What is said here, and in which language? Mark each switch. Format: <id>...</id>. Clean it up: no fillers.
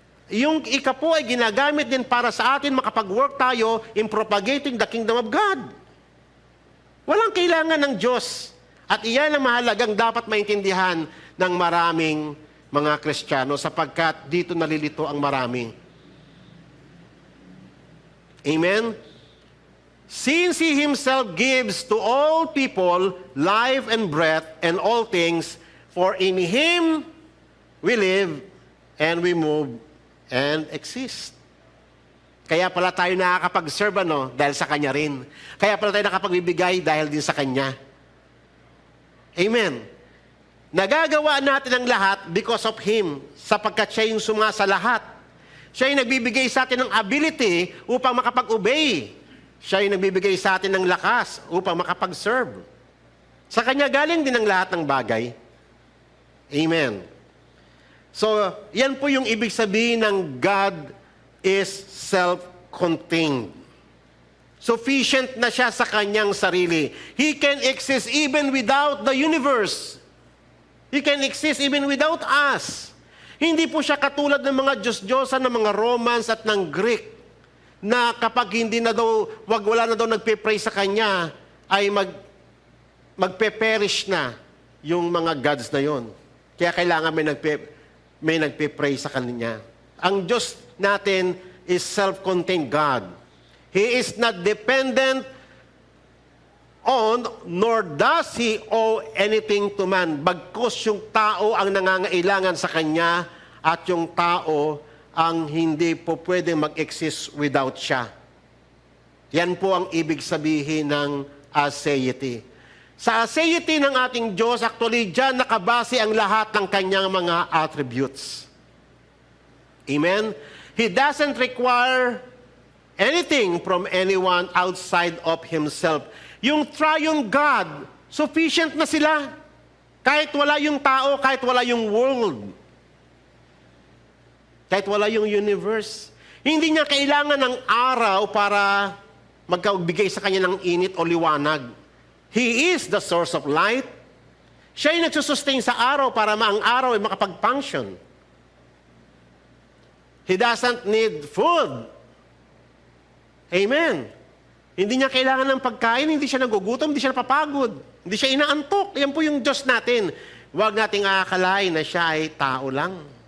<tl>Yung ikapo ay ginagamit din para sa atin makapag-work tayo</tl> <en>in propagating the kingdom of God.</en> <tl>Walang kailangan ng Diyos. At iyan ang mahalagang dapat maintindihan ng maraming mga Kristiyano sapagkat dito nalilito ang marami. Amen?</tl> <en>Since He Himself gives to all people life and breath and all things, for in Him we live and we move and exist.</en> <tl>Kaya pala tayo nakakapag-serve, dahil sa Kanya rin. Kaya pala tayo nakapagbibigay dahil din sa Kanya. Amen. Nagagawa natin ang lahat</tl> <en>because of Him,</en> <tl>sapagkat Siya yung sumasa lahat. Siya yung nagbibigay sa atin ng ability upang makapag-obey. Siya yung nagbibigay sa atin ng lakas upang makapag-serve. Sa Kanya galing din ang lahat ng bagay. Amen. So, yan po yung ibig sabihin ng</tl> <en>God is self-contained.</en> <tl>Sufficient na siya sa kanyang sarili.</tl> <en>He can exist even without the universe. He can exist even without us.</en> <tl>Hindi po siya katulad ng mga Diyos-Diyosan ng mga Romans at ng Greek na kapag hindi na daw, wala na daw nagpe-pray sa kanya, ay magpe-perish na yung mga gods na yon. Kaya kailangan may nagpe-pray sa kanya. Ang Diyos natin is self-contained God.</tl> <en>He is not dependent on, nor does He owe anything to man.</en> <tl>Bagkus yung tao ang nangangailangan sa Kanya at yung tao ang hindi po pwede mag-exist without siya. Yan po ang ibig sabihin ng aseity. Sa aseity ng ating Diyos, actually, dyan nakabase ang lahat ng Kanyang mga attributes. Amen?</tl> <en>He doesn't require anything from anyone outside of Himself.</en> <tl>Yung triune God, sufficient na sila. Kahit wala yung tao, kahit wala yung world. Kahit wala yung universe. Hindi niya kailangan ng araw para magkagbigay sa kanya ng init o liwanag.</tl> <en>He is the source of light.</en> <tl>Siya yung nagsusustain sa araw para ang araw ay makapag-function.</tl> <en>He doesn't need food. Amen.</en> <tl>Hindi niya kailangan ng pagkain, hindi siya nagugutom, hindi siya napapagod, hindi siya inaantok. Yan po yung Diyos natin. Huwag nating aakalain na siya ay tao lang.</tl>